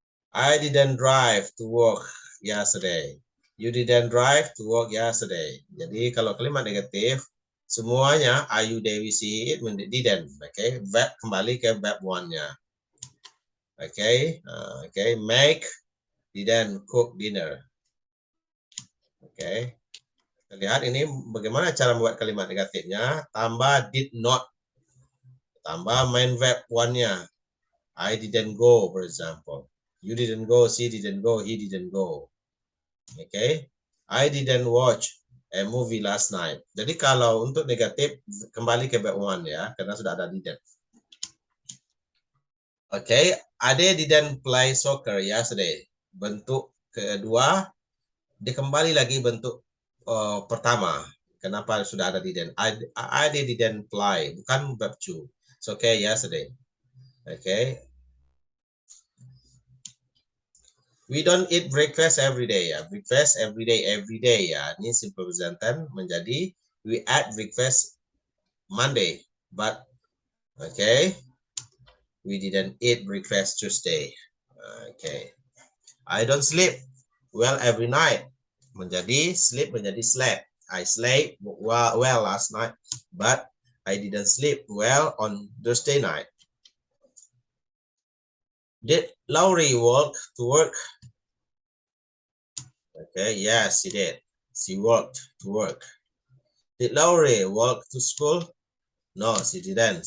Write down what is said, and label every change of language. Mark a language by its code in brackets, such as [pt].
[en] I didn't drive to work yesterday. You didn't drive to work yesterday. [id] Jadi kalau kalimat negatif, semuanya are you, they, we, see it, didn't. [en] Okay, verb [id] kembali ke [en] verb one-nya. Okay, okay, make, didn't cook dinner. [id] Okay, kita lihat ini bagaimana cara membuat kalimat negatifnya. Tambah did not, tambah main verb one-nya. [en] I didn't go, for example. You didn't go, she didn't go, he didn't go. Okay, I didn't watch a movie last night. [id] Jadi kalau untuk negatif kembali ke verb one ya, karena sudah ada didn't. [en] Okay, Ade didn't play soccer yesterday. [id] Bentuk kedua, dia kembali lagi bentuk pertama. Kenapa sudah ada didn't? [en] Ade didn't play, [id] bukan verb to. So, okay, yesterday. Okay. [en] We don't eat breakfast every day ya. Breakfast every day ya. [id] Ini [en] simple present tense [id] menjadi [en] we ate breakfast Monday, but okay, we didn't eat breakfast Tuesday. Okay, I don't sleep well every night. [id] Menjadi sleep menjadi slept. [en] I slept well last night, but I didn't sleep well on Thursday night. Did Laurie walk to work? Okay, yes, she did. She walked to work. Did Laurie walk to school? No, she didn't.